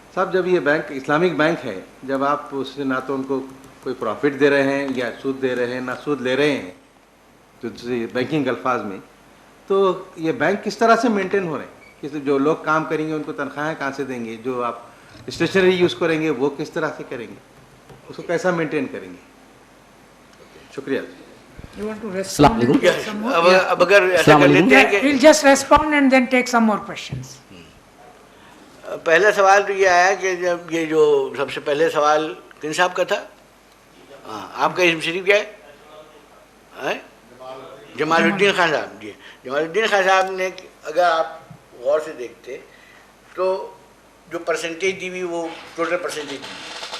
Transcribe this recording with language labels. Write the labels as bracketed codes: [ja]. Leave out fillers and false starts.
[ur] صاحب، جب یہ بینک اسلامک بینک ہے، جب آپ اس سے نہ تو ان کو کوئی پروفٹ دے رہے ہیں یا سود دے رہے ہیں، نہ سود لے رہے ہیں جو بینکنگ الفاظ میں، تو یہ بینک کس طرح سے مینٹین ہو رہے ہیں؟ کہ جو لوگ کام کریں گے ان کو تنخواہیں کہاں سے دیں گے؟ جو آپ اسٹیشنری یوز کریں گے وہ کس طرح سے کریں گے؟ اس کو کیسا مینٹین کریں گے؟ شکریہ۔ السلام علیکم۔ اب اگر ایسا کر لیتے ہیں کہ [en] We'll just respond and then take some more questions. [ur] پہلا سوال تو یہ آیا کہ جب یہ جو سب سے پہلے سوال کن صاحب کا تھا؟ ہاں، آپ کا اسم شریف کیا ہے؟ جمال الدین خان صاحب جی۔ جمال الدین خان صاحب نے، اگر آپ غور سے دیکھتے تو جو پرسنٹیج دی ہوئی وہ ٹوٹل پرسنٹیج دی۔